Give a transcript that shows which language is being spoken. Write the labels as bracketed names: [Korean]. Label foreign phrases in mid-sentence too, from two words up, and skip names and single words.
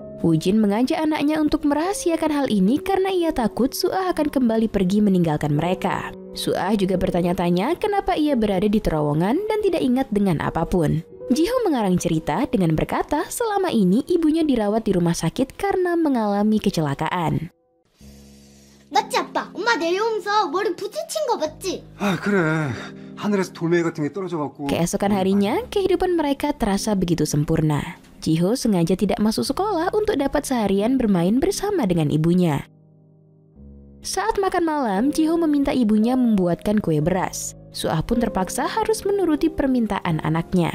[Indonesian] Wujin mengajak anaknya untuk merahasiakan hal ini karena ia takut Suah akan kembali pergi meninggalkan mereka. Suah juga bertanya-tanya kenapa ia berada di terowongan dan tidak ingat dengan apapun. Jiho mengarang cerita dengan berkata selama ini ibunya dirawat di rumah sakit karena mengalami kecelakaan. [Korean] 맞지 아빠? 엄마 내려오면서 머리 부딪힌 거 맞지? 아 그래 하늘에서 돌멩이 같은 게 떨어져갖고. [Indonesian] Keesokan harinya kehidupan mereka terasa begitu sempurna. Jiho sengaja tidak masuk sekolah untuk dapat seharian bermain bersama dengan ibunya. Saat makan malam, Jiho meminta ibunya membuatkan kue beras. Suah pun terpaksa harus menuruti permintaan anaknya.